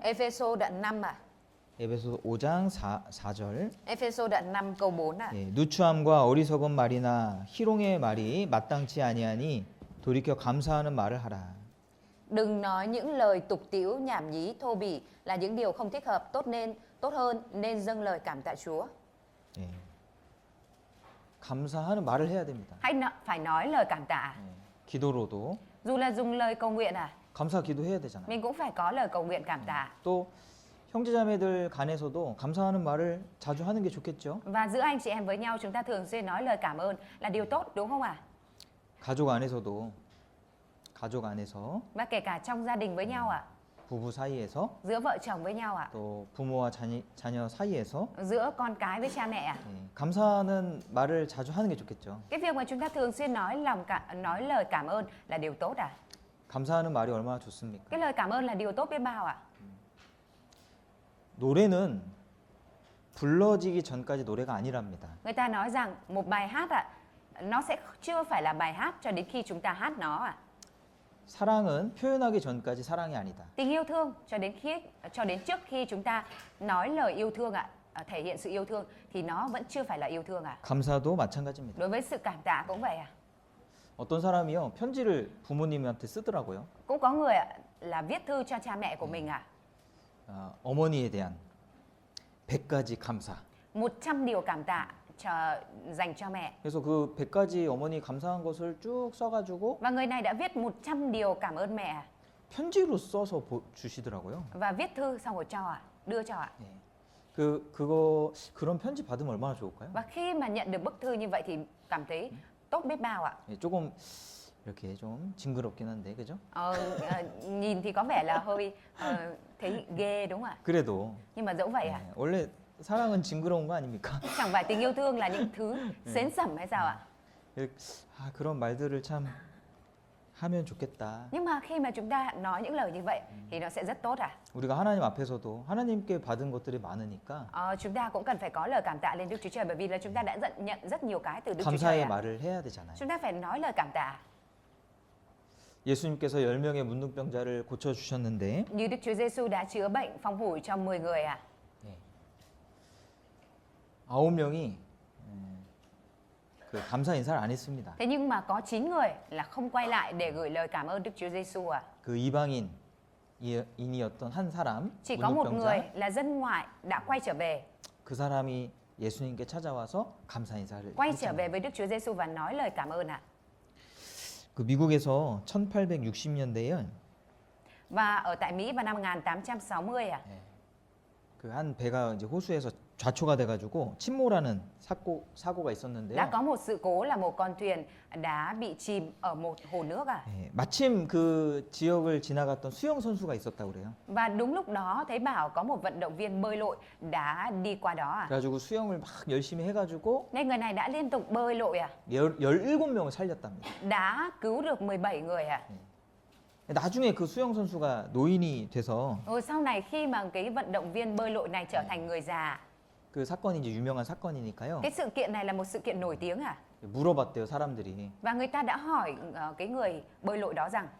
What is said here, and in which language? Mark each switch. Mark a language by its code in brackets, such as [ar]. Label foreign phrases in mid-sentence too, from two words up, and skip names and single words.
[vi] Ephesos đoạn 5 à. [ko] 에베소서 5장 4절. [vi] Ephesos đoạn 5 câu 4 à. [ko] 네, 누추함과 어리석은 말이나 희롱의 말이 마땅치 아니하니 돌이켜 감사하는 말을 하라. [vi] Đừng nói những lời tục tĩu, nhảm nhí, thô bỉ là những điều không thích hợp, tốt hơn nên dâng lời cảm tạ Chúa. [ko] 네. 감사하는 말을 해야 됩니다. [vi] Phải nói lời cảm tạ. [ko] 네, 기도로도 [vi] Dù là dùng lời cầu nguyện à, [ko] 감사 기도해야 되잖아요. [vi] mình cũng phải có lời cầu nguyện cảm tạ. [ko] 또 형제자매들 간에서도 감사하는 말을 자주 하는 게 좋겠죠. [vi] Và giữa anh chị em với nhau chúng ta thường xuyên nói lời cảm ơn là điều tốt đúng không ạ? [ko] 가족 안에서 [vi] Và kể cả trong gia đình với nhau ạ, [ko] 부부 사이에서 [vi] giữa vợ chồng với nhau ạ, [ko] 또 부모와 자녀 사이에서 [vi] giữa con cái với cha mẹ ạ. [ko] 네, 감사하는 말을 자주 하는 게 좋겠죠. [vi] Cái việc mà chúng ta thường xuyên nói lời cảm ơn là điều tốt à? [ko] 감사하는 말이 얼마나 좋습니까? [vi] Cái lời cảm ơn là điều tốt biết bao ạ? [ko] 노래는 불러지기 전까지 노래가 아니랍니다. [vi] Người ta nói rằng một bài hát nó sẽ chưa phải là bài hát cho đến khi chúng ta hát nó [ko] 사랑은 표현하기 전까지 사랑이 아니다. [vi] Tình yêu thương cho đến trước khi chúng ta nói lời yêu thương thể hiện sự yêu thương thì nó vẫn chưa phải là yêu thương [ko] 감사도 마찬가지입니다. [vi] Đối với sự cảm tạ cũng vậy [ko] 어떤 사람이요 편지를 부모님한테 쓰더라고요. [vi] Cũng có người là viết thư cho cha mẹ của mình [ko] 어머니에 대한 100가지 감사. [vi] 100 điều cảm tạ dành cho mẹ. [ko] 그래서 그 100가지 어머니 감사한 것을 쭉 써가지고 [vi] Và người này đã viết 100 điều cảm ơn mẹ [ko] 편지로 써서 주시더라고요. [vi] và viết thư xong rồi đưa cho [ko] 네. 그런 편지 받으면 얼마나 좋을까요? [vi] Và khi mà nhận được bức thư như vậy thì cảm thấy tốt biết bao [ko] 예, 조금 이렇게 좀 징그럽긴 한데, 그죠? [vi] Nhìn thì có vẻ là hơi thấy ghê đúng không ạ? [ko] 그래도 [vi] Nhưng mà dẫu vậy [ko] 예, 원래 사랑은 징그러운 거 아닙니까? [vi] Chẳng phải tình yêu thương là những thứ xến xẩm hay sao ạ? [ko] 그런 말들을 참 하면 좋겠다. [vi] Nhưng mà khi mà chúng ta nói những lời như vậy thì nó sẽ rất tốt [ko] 우리가 하나님 앞에서도 하나님께 받은 것들이 많으니까 [vi] Chúng ta cũng cần phải có lời cảm tạ lên Đức Chúa Trời bởi vì là chúng ta đã nhận rất nhiều cái từ Đức Chúa [ko] 감사의 [vi] Trời [ko] 말을 해야 되잖아요. [vi] Chúng ta phải nói lời cảm tạ. [ko] 예수님께서 10명의 문둥병자를 고쳐 주셨는데 [vi] Như Đức Chúa Giêsu đã chữa bệnh phong hủi cho 10 người [ko] 9명이 그 감사 인사를 안 했습니다. [vi] Thế nhưng mà có 9 người là không quay lại để gửi lời cảm ơn Đức Chúa Giêsu [ko] 그 이방인이었던 한 사람 [vi] Chỉ có một người [ko] 문둥병자 [vi] là dân ngoại đã quay trở về, [ko] 그 사람이 예수님께 찾아와서 감사 인사를 [vi] quay trở [ko] 했잖아요. [vi] về với Đức Chúa Giêsu và nói lời cảm ơn [ko] 그 미국에서 1860년대에 [vi] Và ở tại Mỹ vào năm 1860 [ko] 그 한 배가 이제 호수에서 좌초가 돼가지고 침몰하는 사고가 있었는데요. [vi] đã có một sự cố là một con thuyền đã bị chìm ở một hồ nước [ko] 예, 마침 그 지역을 지나갔던 수영 선수가 있었다고 그래요. [vi] Và đúng lúc đó thấy bảo có một vận động viên bơi lội đã đi qua đó [ko] 그래가지고 수영을 막 열심히 해가지고 [vi] Nên người này đã liên tục bơi lội [ko] 17명을 살렸답니다. [vi] đã cứu được 17 người [ko] 나중에 그 수영 선수가 노인이 돼서 [vi] Rồi sau này khi mà cái vận động viên bơi lội này trở thành người già, [ko] 그 사건이 이제 유명한 사건이니까요. [vi] cái sự kiện này là một sự kiện nổi tiếng [ko] 물어봤대요 사람들이. [vi] Và người ta đã hỏi cái người bơi lội đó rằng